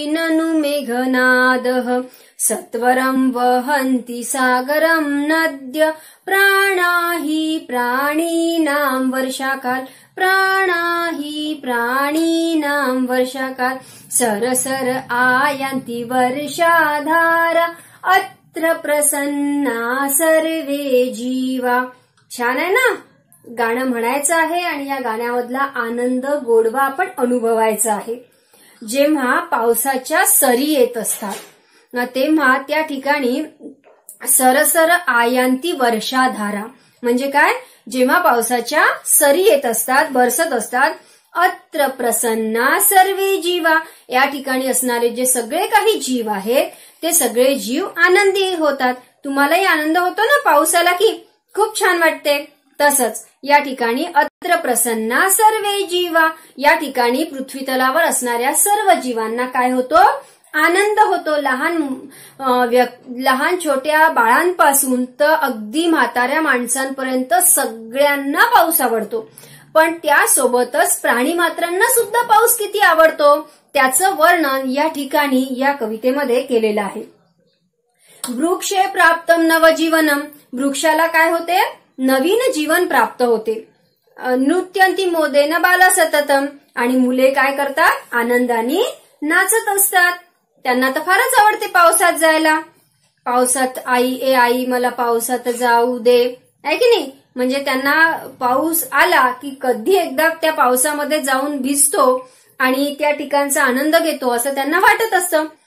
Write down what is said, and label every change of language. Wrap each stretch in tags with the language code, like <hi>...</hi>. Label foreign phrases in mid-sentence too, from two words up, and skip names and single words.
<sa>ननु मेघनादः, सत्वरं वहन्ति सागरं नद्य, प्राणा हि प्राणिनां वर्षाकाल, प्राणा हि प्राणिनां वर्षाकाल, सरसर आयन्ति वर्षाधारा, अत्र प्रसन्ना सर्वे जीवा।</sa> <mr>छान आहे ना? गाणं म्हणायचं आहे आणि या गाण्यामधला आनंद, गोडवा आपण अनुभवायचा आहे। जेव्हा पावसाच्या सरी येत असतात तेव्हा त्या ठिकाणी</mr> <sa>सरसर आयन्ति वर्षाधारा</sa> <mr>म्हणजे काय? जेव्हा पावसाच्या सरी येत असतात, बरसत असतात,</mr> <sa>अत्र प्रसन्ना सर्वे जीवा,</sa> <mr>या ठिकाणी असणारे जे सगळे काही जीव आहेत ते सगळे जीव आनंदी होतात. तुम्हालाही आनंद होतो ना पाऊस आला की? खूप छान वाटते. तसंच या ठिकाणी</mr> <sa>अत्र प्रसन्ना सर्वे जीवा,</sa> <mr>या ठिकाणी पृथ्वी तलावर असणाऱ्या सर्व जीवांना काय होतो? आनंद होतो. लहान छोट्या बाळांपासून तर अगदी म्हाताऱ्या माणसांपर्यंत सगळ्यांना पाऊस आवडतो. पण त्यासोबतच प्राणी मात्रांना सुद्धा पाऊस किती आवडतो त्याचं वर्णन या ठिकाणी या कवितेमध्ये केलेलं आहे.</mr> <sa>वृक्षे प्राप्तम नवजीवनम,</sa> <mr>वृक्षाला काय होते? नवीन जीवन प्राप्त होते.</mr> <sa>नृत्यंती मोदेन बाला सततम,</sa> <mr>आणि मुले काय करतात? आनंदाने नाचत असतात. त्यांना तर फारच आवडते पावसात जायला. पावसात आई मला पावसात जाऊ दे, आहे की नाही? म्हणजे त्यांना पाऊस आला की कधी एकदा त्या पावसामध्ये जाऊन भिजतो आणि त्या ठिकाणचा आनंद घेतो असं त्यांना वाटत असतं.</mr>